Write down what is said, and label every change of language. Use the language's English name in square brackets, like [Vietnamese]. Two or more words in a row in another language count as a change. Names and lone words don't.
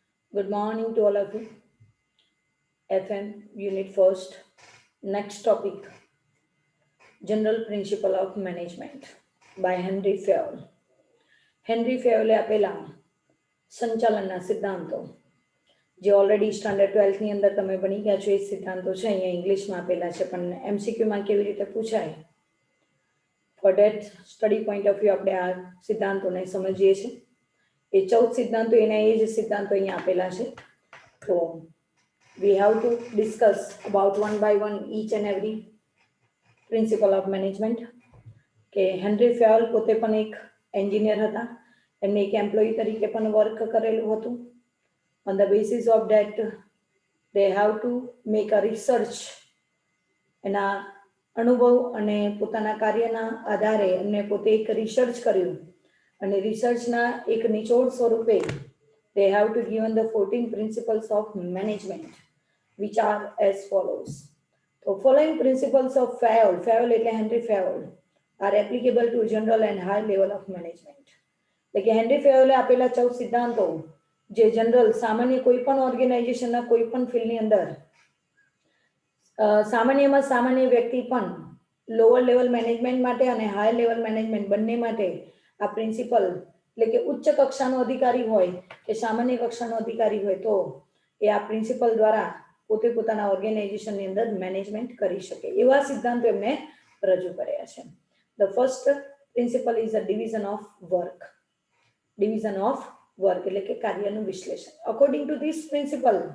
[English] Good morning to all of you. FM Unit First. Next topic General Principle of Management by Henry Fayol. [Gujarati] હેનરી ફેયોલે આપેલા સંચાલનના સિદ્ધાંતો જે [English] already standard [Gujarati] 12ની અંદર તમે ભણી ગયા છો એ સિદ્ધાંતો છે અહીંયા ઇંગ્લિશમાં આપેલા છે પણ એમસીક્યુમાં કેવી રીતે પૂછાય [English] for that study point of view [Gujarati] આપણે આ સિદ્ધાંતોને સમજીએ છીએ એ 14 સિદ્ધાંતો એના એ જ સિદ્ધાંતો અહીંયા આપેલા છે તો [English] we have to discuss about one by one each and every principle of management [Gujarati] કે હેનરી ફેયોલ પોતે પણ એક એન્જિનિયર હતા એમને એક એમ્પ્લોયી તરીકે પણ વર્ક કરેલું હતું [English] on the basis of that they have to make a research [Gujarati] એના અનુભવ અને પોતાના કાર્યના આધારે એમને પોતે એક રિસર્ચ કર્યું અને રિસર્ચના એક નિચોડ સ્વરૂપે [English] they have to given the 14 principles of management which are as follows. So following principles of Fayol [Gujarati] એટલે હેનરી ફેયોલ [English] are applicable to general and high level of management. [Gujarati] એટલે કે હેનરી ફેયોલે આપેલા 14 સિદ્ધાંતો જે જનરલ સામાન્ય કોઈ પણ ઓર્ગેનાઇઝેશનના કોઈ પણ ફિલ્ડની અંદર સામાન્યમાં સામાન્ય વ્યક્તિ પણ [English] lower level management [Gujarati] માટે અને [English] high level management [Gujarati] બંને માટે આ પ્રિન્સિપલ એટલે કે ઉચ્ચ કક્ષાનો અધિકારી હોય કે સામાન્ય કક્ષાનો અધિકારી હોય તો એ આ પ્રિન્સિપલ દ્વારા પોતે પોતાના ઓર્ગેનાઇઝેશનની અંદર મેનેજમેન્ટ કરી શકે એવા સિદ્ધાંતો એમને રજૂ કર્યા છે [English] the first principle is a division of work [Gujarati] એટલે કે કાર્યનું વિશ્લેષણ [English] according to this principle